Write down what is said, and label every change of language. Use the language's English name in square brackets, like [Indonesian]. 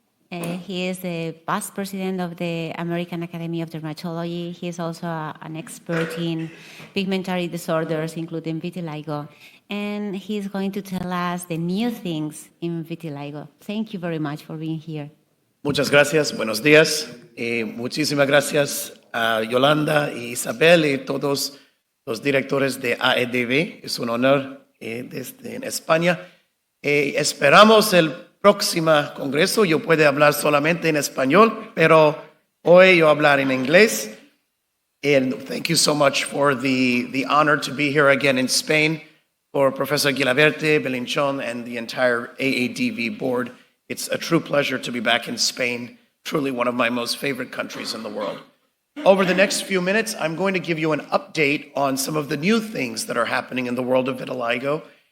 [English] He is the past president of the American Academy of Dermatology. He is also an expert in pigmentary disorders, including vitiligo. And he's going to tell us the new things in vitiligo. Thank you very much for being here. [Spanish] Muchas gracias, buenos días. Muchísimas gracias a Yolanda y Isabel y todos los directores de AEDV. Es un honor desde en España. Esperamos el próximo congreso yo puedo hablar solamente en español, pero hoy yo hablar en inglés. [English] And thank you so much for the honor to be here again in Spain for Professor Guilaberte, Belinchon, and the entire AADV board. It's a true pleasure to be back in Spain, truly one of my most favorite countries in the world. Over the next few minutes, I'm going to give you an update on some of the new things that are happening in the world of vitiligo.